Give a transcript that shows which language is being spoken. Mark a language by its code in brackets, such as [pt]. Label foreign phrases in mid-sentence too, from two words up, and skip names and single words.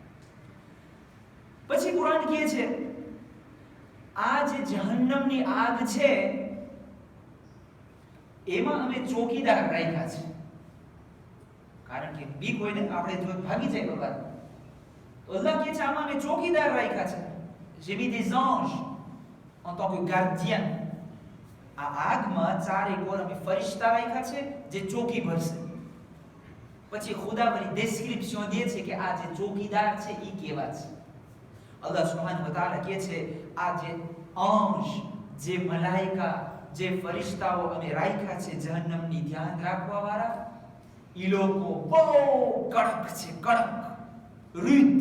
[gu] પછી કુરાન કહે છે આ જે જહન્નમની આગ છે એમાં અમે ચોકીદાર રાખ્યા છે. કારણ કે બીક હોય ને, આપણે જો ભાગી જાય બગાડ, તો અલ્લાહ કહે છે આમાં અમે ચોકીદાર રાખ્યા છે. [fr] j'ai mis des anges en tant que gardien. [gu] આ આગમાં ચારે કોર અમે ફરિશ્તા રાખ્યા છે જે ચોકી ભરશે. પછી ખુદા વળી ડિસ્ક્રિપ્શન દે છે કે આ જે ચોકીદાર છે ઈ કેવા છે. અલ્લાહ સુબ્હાનહુ વ તઆલા કહે છે આ જે અંશ, જે મલાઈકા, જે ફરિશ્તાઓ અમે રાખ્યા છે જહન્નમની ધ્યાન રાખવા વાળા, ઈ લોકો બહુ કડક છે, કડક, રુદ્ધ.